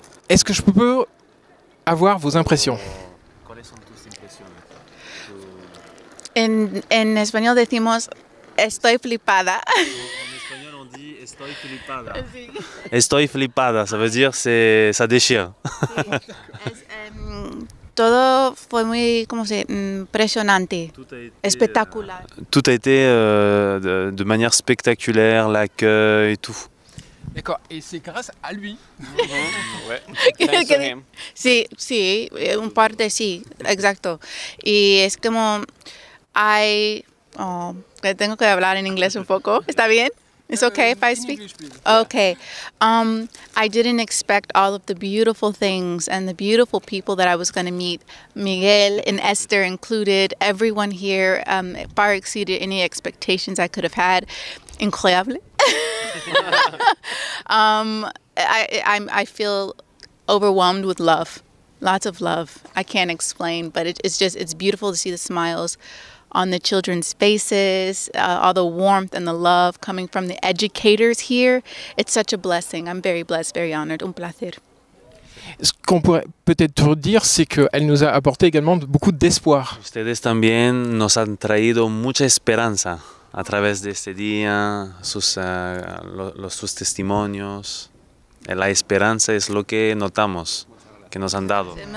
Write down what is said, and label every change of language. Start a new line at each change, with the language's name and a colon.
French: Est-ce que je peux avoir vos impressions?
Spanish: En español decimos estoy flipada. Estoy flipada. Estoy flipada,
French: ça veut dire ça déchire.
Spanish: Todo fue muy, ¿cómo se impresionante, espectacular.
French: Tout a été de manière spectaculaire, l'accueil, tout. D'accord, et c'est grâce à lui.
Spanish: Ouais. Sí, un parte sí, exacto. Y es como, tengo que hablar en inglés un poco, ¿está bien?
English: It's okay if I speak? Okay. I didn't expect all of the beautiful things and the beautiful people that I was going to meet. Miguel and Esther included. Everyone here far exceeded any expectations I could have had. Incroyable. I feel overwhelmed with love. Lots of love. I can't explain, but it's beautiful to see the smiles on the children's faces, all the warmth and the love coming from the educators here. It's such a blessing. I'm very blessed, very honored.
Spanish: Un placer.
French: Ce qu'on pourrait peut-être dire, c'est qu'elle nous a apporté également beaucoup d'espoir.
Spanish: Ustedes también nos han traído mucha esperanza a través de este día, sus testimonios. La esperanza es lo que notamos, que nos han dado.